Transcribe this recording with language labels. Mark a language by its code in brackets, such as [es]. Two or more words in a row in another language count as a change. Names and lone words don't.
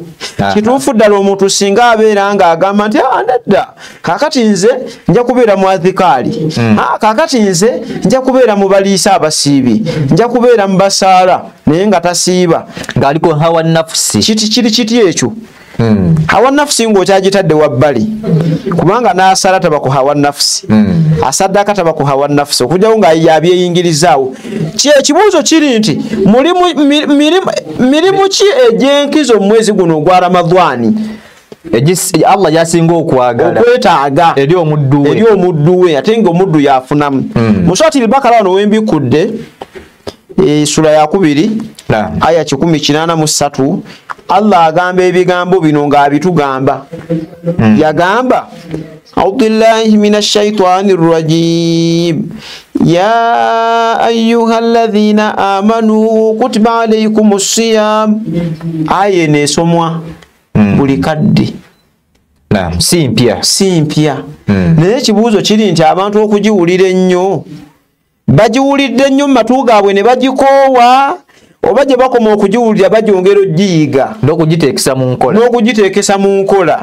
[lg] Kituufu ddala omuntu singa abeera nga agamba nti nedda kaakati nze nja kubeera mu adhikaali, kaakati nze nja kubeera mu baliisa abasiibye, nja kubeera mu basaala, naye nga tasiiba ng'aliko [ar] هوى نفس. [lg] Kiri kiti ekyo. [ar] هوى نفس [lg] ng'okyagitadde wabbali, kubanga n'asala taba ku [ar] هوى نفس, [lg] asaddaka taba ku [ar] هوى نفس, [lg] okujjawo nga yabyeyingirizaawo. Ekibuuzo kiri nti mirimu ki egy'enkizo mu mwezi guno ogwa Ramadhani Allah yasinga okwagala okwetaaga eri omuddu we, ate nga omuddu yafunamu? Mu Surati al-Baqara wano wembikudde sura ya 2 aya 183 Allah agamba ebigambo bino ng'abitugamba. [ar] Yagamba أعوذ بالله من الشيطان الرجيم يا أيها الذين آمنوا كتب عليكم الصيام. [lg] Aya nesomwa buli kadde, si mpya. Naye ekibuuzo kiri nti abantu okugiwulira ennyo bagiwulidde nnyo mu matu gaabwe ne bagikoowa, oba gye bakoma okugiwulira bagyongera ogiyiga n'okugiteekesa mu nkola.